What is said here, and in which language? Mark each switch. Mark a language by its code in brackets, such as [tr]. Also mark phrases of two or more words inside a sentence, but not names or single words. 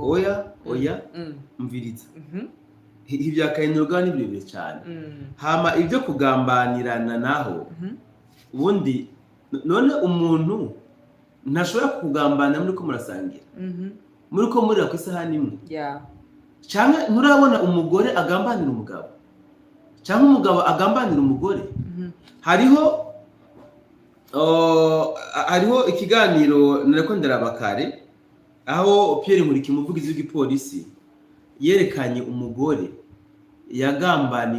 [rn] oya mviriza ivya Kainerugaba ni birebire cyane hama ivyo kugambanirana naho ubundi none umuntu ntashobora kugambana muri ko murasangira muri ko muri ku isahani imwe cyangwa nturabona umugore agambanira umugabo cyangwa umugabo agambanira umugore hariho ikiganiro nareko ndarabakare aho Pierre Nkuriki umuvugizi w'igipolisi yerekanye umugore yagambaniye